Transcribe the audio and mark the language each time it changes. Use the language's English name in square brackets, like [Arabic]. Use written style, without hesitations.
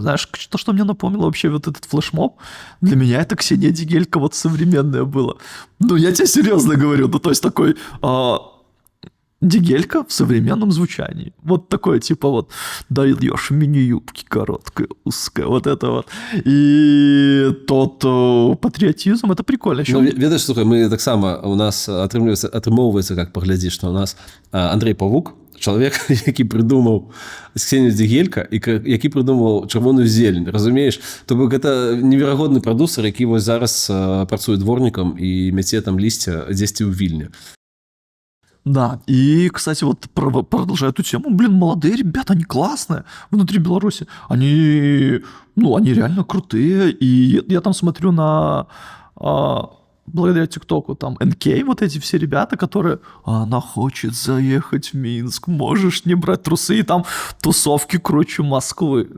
[Russian] Знаешь, то, что мне напомнило вообще вот этот флешмоб, для меня это Ксения Дигелька вот современное было. Ну, я тебе серьезно говорю, ну, то есть такой... Дигелька в современном звучании. Вот такое, типа вот, даешь мини-юбки короткая, узкая, вот это вот. И тот патриотизм, это прикольно. [Belarusian] Ну, ведаешь, слухай, мы так само, у нас атрымоўваецца, как паглядзіш, [Russian] что у нас [Belarusian] Андрей Павук, чалавек, які прыдумаў Ксенію Дигелька, і які прыдумаў чырвоную зелень, разумееш? То бок гэта неверагодны прадусер, які вось зараз працуе дворнікам і мяце там лісця дзесьці ў Вільне. [Russian] Да, и, кстати, вот продолжая эту тему, блин, молодые ребята, они классные внутри Беларуси, они реально крутые, и я там смотрю на, благодаря ТикТоку, там, НК, вот эти все ребята, которые, она хочет заехать в Минск, можешь не брать трусы, и там тусовки круче Москвы.